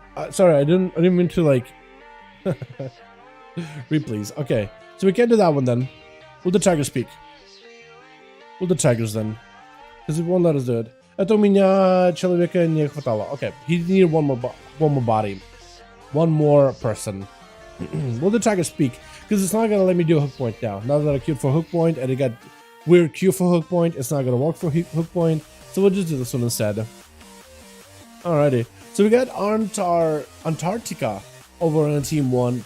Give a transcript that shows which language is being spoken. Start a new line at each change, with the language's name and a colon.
English: Sorry, I didn't mean to like. Replays. Okay, so we can't do that one then. We'll do Tiger speak. We'll do Tigers then, because it won't let us do it.
Russian: Это у меня человека не хватало.
English: Okay, he needed one more body, one more person. We'll do Tiger speak, because it's not gonna let me do a hook point now. Now that I queued for hook point and it got weird queue for hook point, it's not gonna work for hook point. So we'll just do this one instead. Alrighty, so we got Antarctica over on team 1.